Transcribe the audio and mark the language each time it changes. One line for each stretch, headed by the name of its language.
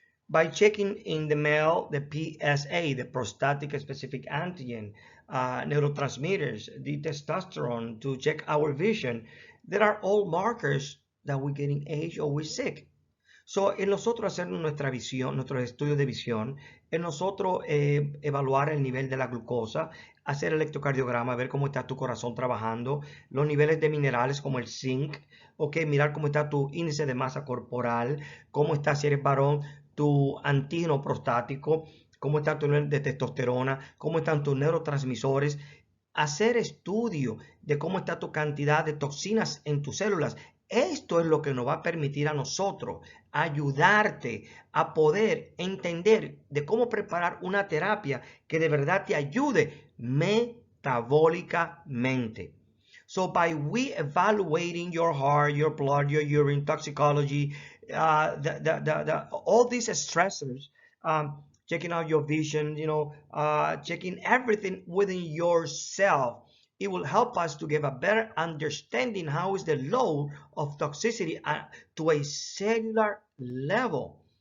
English: By checking in the male the PSA, the prostatic specific antigen, neurotransmitters, the testosterone, to check our vision, there are all markers that we're getting age or we're sick.
Spanish: So, en nosotros hacer nuestra visión, nuestros estudios de visión, en nosotros evaluar el nivel de la glucosa, hacer el electrocardiograma, ver cómo está tu corazón trabajando, los niveles de minerales como el zinc, okay, mirar cómo está tu índice de masa corporal, cómo está, si eres varón, tu antígeno prostático, cómo está tu nivel de testosterona, cómo están tus neurotransmisores, hacer estudio de cómo está tu cantidad de toxinas en tus células. Esto es lo que nos va a permitir a nosotros ayudarte a poder entender de cómo preparar una terapia que de verdad te ayude metabólicamente.
English: So by we evaluating your heart, your blood, your urine, toxicology, all these stressors, checking out your vision, checking everything within yourself, it will help us to give a better understanding how is the load of toxicity to a cellular level.